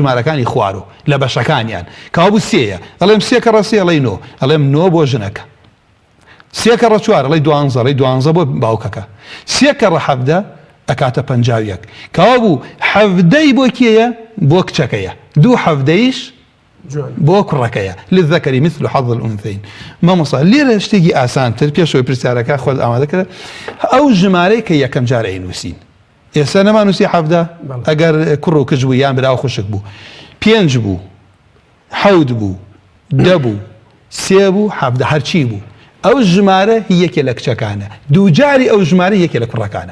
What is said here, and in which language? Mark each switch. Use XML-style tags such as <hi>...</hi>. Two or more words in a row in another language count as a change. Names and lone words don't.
<ckb>ژمارەکانی خوارۆ لە بەشەکانیان کەوا بوو 3 ئەڵێم 3 کە ڕەسی ئەڵێ 9 ئەڵێم 9 بۆ ژنەکە 3 کە ڕە 4 ئەڵێ 12 ئەڵێ 12 بۆ باوکەکە 3 کە ڕە 7 ئەکاتە 51 کەوا بوو 7 بۆ کێیە بۆ کچەکەیە 2 7 بۆ کوڕەکەیە</ckb> <ar>للذەکەری مثل حظ الأنثيين</ar> <ckb>مامۆستا لێرە شتێکی ئاسانتر پێشەوەی پرسیارەکە خۆت ئامادەکرێت ئەو ژمارەی کە یەکەم جارە ئەینووسین ئێستا نەمانووسی 7 ئەگەر کوڕ و کچ بوو یان برا و خوشک بوو 5 بوو 7 بوو 10 بوو 3 بوو 7 هەرچی بوو ئەو ژمارە یەکێ لە کچەکانە دووجاری ئەو ژمارە یەکێ لە کوڕەکانە</ckb>